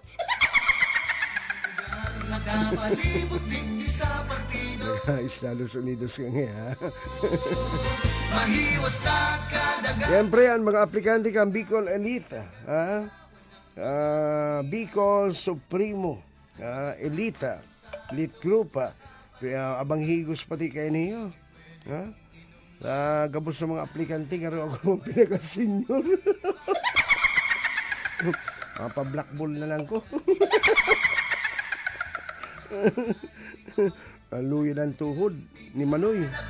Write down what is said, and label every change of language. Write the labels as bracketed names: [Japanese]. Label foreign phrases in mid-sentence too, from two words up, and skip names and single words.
[Bikol] nakapalibot digdi sa partido. Estados Unidos ka nga, ha? Mahiwas na kadagat. Siyempre, ang mga aplikante kang Bicol Elite, ha? Bicol Supremo, Elite Group, abang higos pati kayo niyo. Ha? Gabos sa mga aplikante, karoon ako mong pinaka-senior. Pa-black ball na lang ko. Luya ng tuhod ni Manoy.